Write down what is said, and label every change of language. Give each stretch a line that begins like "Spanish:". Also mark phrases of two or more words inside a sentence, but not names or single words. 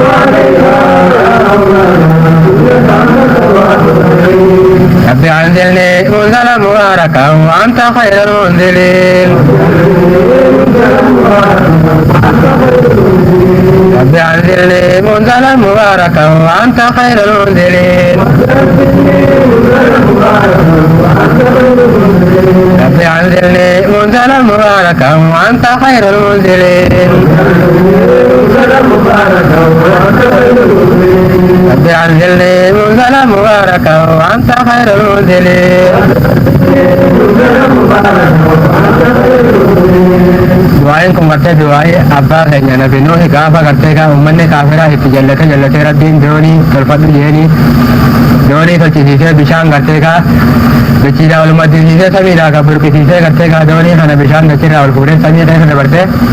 Arabic: رب أنزلني منزلا مباركا وأنت خير المنزلين رب أنزلني منزلا مباركا وأنت خير المنزلين رب أنزلني منزلا مباركا وأنت خير المنزلين رب أنزلني منزلا مباركا وأنت خير المنزلين
Oromo: du'aa'inkum gartee du'aa'ii abbaa keenya nabi nuuhi gaafa gartee gaa ummanni kaafiraa itti jallatee rabbiin doonii tolfadhu jeeni doonii tolchisiisee bishaan gartee gaa bichiidhaa ol maddisiisee samiidhaa ka burqisiisee gartee gaa doonii kana bishaan dachirraa ol fuudhee samii keessa dabartee